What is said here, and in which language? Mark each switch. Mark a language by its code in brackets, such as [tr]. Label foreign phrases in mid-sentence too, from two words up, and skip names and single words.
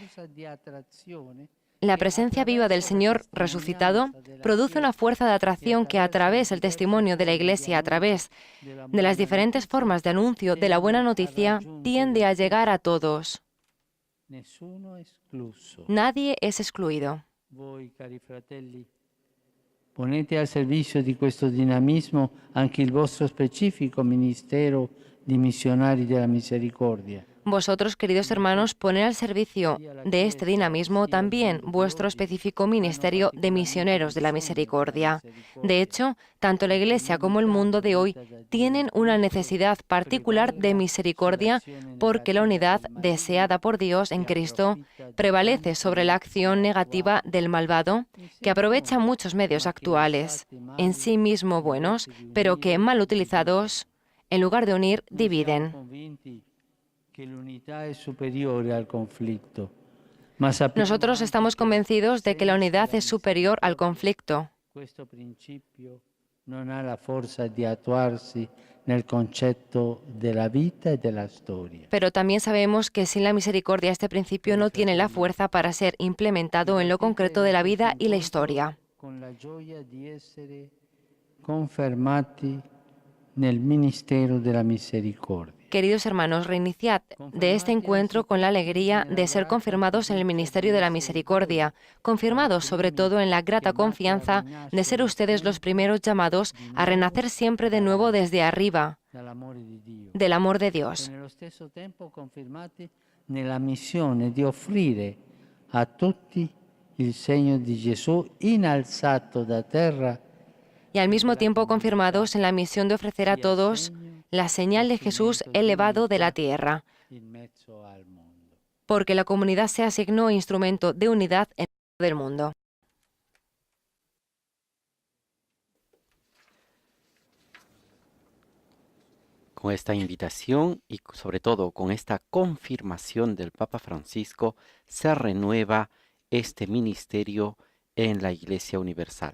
[es] La presencia viva del Señor resucitado produce una fuerza de atracción que a través del testimonio de la Iglesia, a través de las diferentes formas de anuncio de la buena noticia, tiende a llegar a todos. Nadie es excluido. [it] Voi, cari fratelli, ponete al servizio di questo dinamismo anche il vostro specifico ministero di missionari della misericordia. [es] Vosotros, queridos hermanos, poned al servicio de este dinamismo también vuestro específico ministerio de misioneros de la misericordia. De hecho, tanto la Iglesia como el mundo de hoy tienen una necesidad particular de misericordia porque la unidad deseada por Dios en Cristo prevalece sobre la acción negativa del malvado, que aprovecha muchos medios actuales, en sí mismo buenos, pero que mal utilizados, en lugar de unir, dividen. Nosotros estamos convencidos de que la unidad es superior al conflicto. [it] Questo principio non ha la forza di attuarsi nel concetto della vita e della storia. [es] Pero también sabemos que sin la misericordia este principio no tiene la fuerza para ser implementado en lo concreto de la vida y la historia. [it] Con la gioia di essere confermati nel ministero della misericordia. [es] Queridos hermanos, reiniciad de este encuentro con la alegría de ser confirmados en el ministerio de la misericordia, confirmados sobre todo en la grata confianza de ser ustedes los primeros llamados a renacer siempre de nuevo desde arriba, del amor de Dios. [it] E nello stesso tempo confermati nella missione di offrire a tutti il segno di Gesù innalzato da terra. [es] Y al mismo tiempo confirmados en la misión de ofrecer a todos la señal de Jesús elevado de la tierra, porque la comunidad sea signo e instrumento de unidad en medio del mundo. Con esta invitación y sobre todo con esta confirmación del Papa Francisco, se renueva este ministerio en la Iglesia Universal.